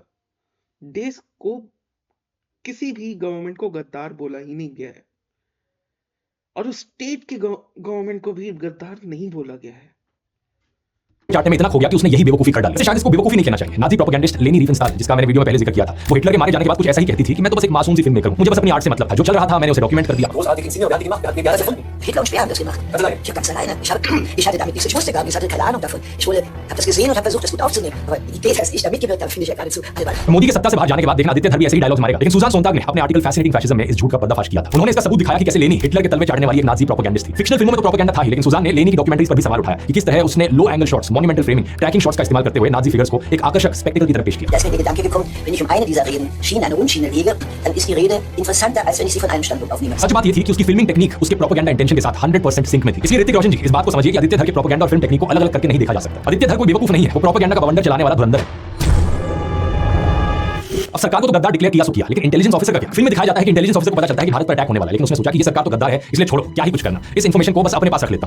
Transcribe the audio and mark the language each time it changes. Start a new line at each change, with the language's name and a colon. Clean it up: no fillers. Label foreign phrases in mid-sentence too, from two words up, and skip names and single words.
Hindi: देश को किसी भी गवर्नमेंट को गद्दार बोला ही नहीं गया है, और उस स्टेट की गवर्नमेंट को भी गद्दार नहीं बोला गया है। चाटे में इतना खो गया कि उसने यही बेवकूफी कर डाली। शायद इसको बेवकूफी नहीं कहना चाहिए। नाजी प्रोपेगेंडिस्ट लेनी रिफेनस्टाल, जिसका मैंने वीडियो में पहले जिक्र किया था, वो हिटलर के मारे जाने के बाद कुछ ऐसा ही कहती थी कि मैं तो बस एक मासूम सी
English: film maker
Hindi: हूं, मुझे बस अपनी आर्ट से मतलब था, जो चल रहा था मैंने उसे डॉक्यूमेंट कर दिया।
German: Hitler und Speer haben das gemacht. Ich habe ganz alleine. Ich hatte damit nichts. Ich wusste gar nichts. Ich hatte keine Ahnung davon. Ich habe das gesehen und habe versucht, das gut aufzunehmen. Aber die Idee, dass ich da mitgewirkt habe, finde ich ja geradezu albern.
Hindi: मोदी के सत्ता से बाहर जाने के बाद देखना आदित्य धर भी ऐसे ही डायलॉग्स मारेगा। लेकिन सुजान सोनटाग ने अपने आर्टिकल फैसिनेटिंग फैशिज्म में इस झूठ का पर्दाफाश किया था। उन्होंने इसका सबूत दिखाया कि कैसे लेनी हिटलर के तलवे चाटने वाली एक नाजी प्रोपेगेंडिस्ट थी। फिक्शनल फिल्मों में तो प्रोपेगेंडा था ही, लेकिन सुजान ने लेनी की डॉक्यूमेंट्रीज पर भी सवाल उठाया कि किस तरह उसने
English: low angle shots, monumental framing, tracking shots
Hindi: का इस्तेमाल करते हुए
English: Nazi figures
Hindi: को एक आकर्षक स्पेक्टिकल की तरह पेश किया।
German: Da ist mir der Gedanke gekommen, wenn ich eine dieser Reden Schiene, eine Unschiene lege, dann ist die Rede interessanter, als wenn ich sie von einem Standpunkt aufnehme.
Hindi: सच बात ये थी कि उसकी
English: filming technique
Hindi: उसके
English: propaganda intention
Hindi: के साथ 100% सिंक में थी। इसलिए ऋतिक रोशन जी, इस बात को समझिए कि आदित्य धर के प्रोपेगेंडा और
English: film technique
Hindi: को अलग-अलग करके नहीं देखा जा सकता। आदित्य धर कोई बेवकूफ नहीं है, वो प्रोपेगेंडा का बवंडर चलाने वाला धुरंधर है। अब सरकार को तो गद्दार डिक्लेयर किया सो किया, लेकिन
English: intelligence officer
Hindi: का क्या? फिल्म में दिखाया जाता है कि
English: intelligence officer
Hindi: को पता चलता है कि भारत पर अटैक होने वाला है, लेकिन उसने सोचा कि ये सरकार तो गद्दार है, इसलिए छोड़ो, क्या ही कुछ करना, इस इंफॉर्मेशन को बस अपने पास रख लेता हूं।